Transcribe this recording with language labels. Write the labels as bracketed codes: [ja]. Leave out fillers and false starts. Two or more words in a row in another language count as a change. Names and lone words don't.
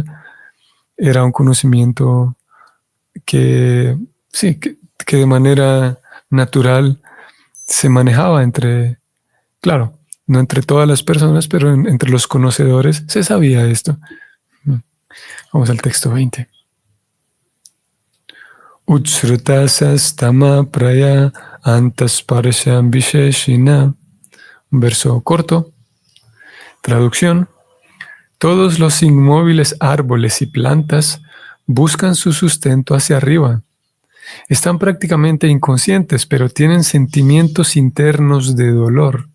[es] Era un conocimiento que de manera natural se manejaba claro, no entre todas las personas, pero entre los conocedores se sabía esto. Vamos al texto 20. [sa] Utsrutasas tama praya antasparasham visheshina. [es] Un verso corto. Traducción: todos los inmóviles árboles y plantas buscan su sustento hacia arriba. Están prácticamente inconscientes, pero tienen sentimientos internos de dolor.